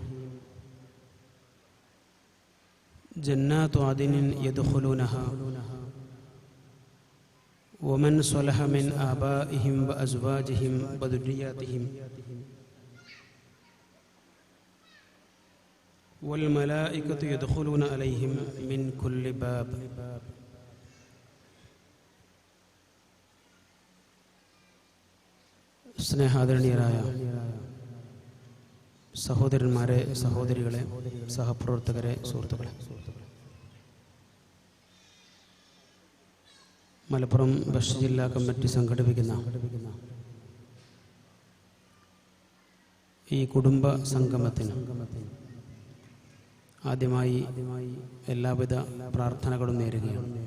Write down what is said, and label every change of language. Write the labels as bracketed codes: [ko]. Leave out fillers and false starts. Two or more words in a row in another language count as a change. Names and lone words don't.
[ar] جنات عدن يدخلونها ومن صلح من آبائهم وأزواجهم وذرياتهم والملائكة يدخلون عليهم من كل باب. [ml] സ്നേഹാദരണീയരായ സഹോദരന്മാരെ, സഹോദരികളെ, സഹപ്രവർത്തകരെ, സുഹൃത്തുക്കളെ, മലപ്പുറം വെസ്റ്റ് ജില്ലാ കമ്മിറ്റി സംഘടിപ്പിക്കുന്ന ഈ കുടുംബ സംഗമത്തിന് ആദ്യമായി എല്ലാവിധ പ്രാർത്ഥനകളും നേരുകയാണ്.